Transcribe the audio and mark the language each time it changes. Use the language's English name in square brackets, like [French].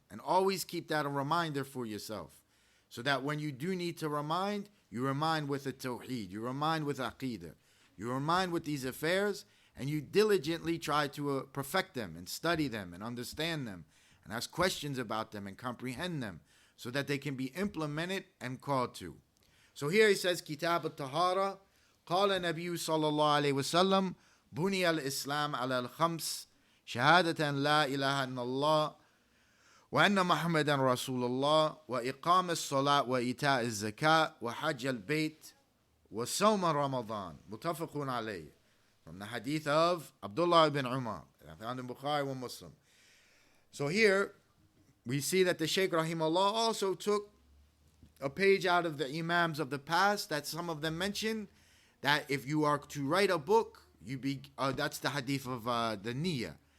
[English] And always keep that a reminder for yourself. So that when you do need to remind, you remind with a tawheed. You remind with aqidah. You remind with these affairs. And you diligently try to perfect them and study them and understand them. And ask questions about them and comprehend them. So that they can be implemented and called to. So here he says, Kitab al-Tahara. [Arabic] قال النبي صلى الله عليه وسلم بني الإسلام على الخمس شهادة لا إله إلا الله وأن محمدا رسول الله وإقام الصلاة وإيتاء الزكاة وحج البيت وصوم رمضان متفق عليه. [English] From the hadith of Abdullah ibn Umar, found in Bukhari and Muslim. So here we see that the Shaykh Rahimahullah also took a page out of the Imams of the past that some of them mention that if you are to write a book, that's the hadith of the Niyyah.